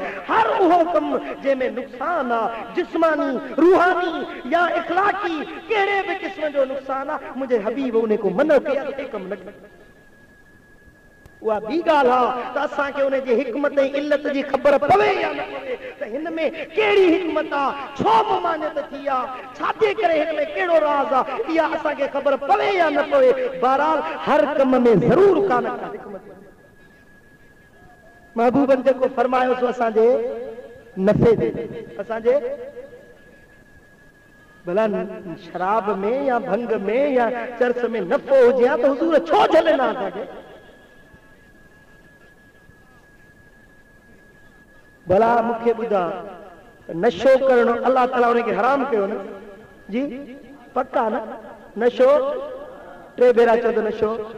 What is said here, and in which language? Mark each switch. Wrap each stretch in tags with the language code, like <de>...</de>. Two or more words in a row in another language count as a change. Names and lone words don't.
<sd>हर उहो कमु जंहिंमें नुक़सान आहे, जिस्मानी, रूहानी या इख़लाक़ी, कहिड़े बि क़िस्म जो नुक़सान आहे, मुंहिंजे हबीब उन को मना कया त कमु न कयो। उहा ॿी ॻाल्हि आहे त असांखे उनजी हिकमत ऐं इल्लत जी ख़बर पवे या न पवे, त हिन में कहिड़ी हिकमत आहे, छो ममानियत थी आहे, छाजे करे हिन में कहिड़ो राज़ आहे, इहा असांखे ख़बर पवे या न पवे। बहरहाल हर कम में ज़रूर का न का हिकमत। महबूबन जेको फरमायो सो असांजे नफ़े जे, असांजे भला शराब में या भंग में या चरस में नफ़ो हुजे हा त हुज़ूर छो झलना असांखे? भला मूंखे ॿुधा, नशो करणो अल्लाह ताला उनखे हराम कयो न जी, पक्का न? नशो 3 भेरा चओ त नशो।</sd>